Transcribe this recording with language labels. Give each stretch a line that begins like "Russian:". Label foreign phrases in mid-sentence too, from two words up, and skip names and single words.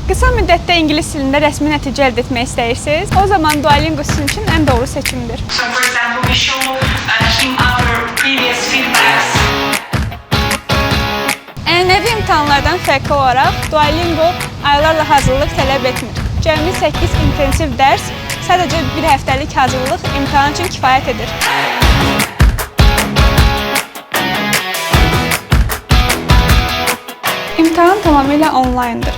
Azerbaijani: Qısa müddətdə ingilis dilində rəsmi nəticə əldə etmək istəyirsiniz, o zaman Duolingo sizin üçün ən doğru seçimdir.
English: So for example, we show him our previous feedbacks.
Azerbaijani: Ənənəvi imtahanlardan fərqli olaraq Duolingo aylarla hazırlıq tələb etmir. Cəmi 8 intensiv dərs sadəcə bir həftəlik hazırlıq imtahan üçün kifayət edir. İmtahan tamamilə onlayndır.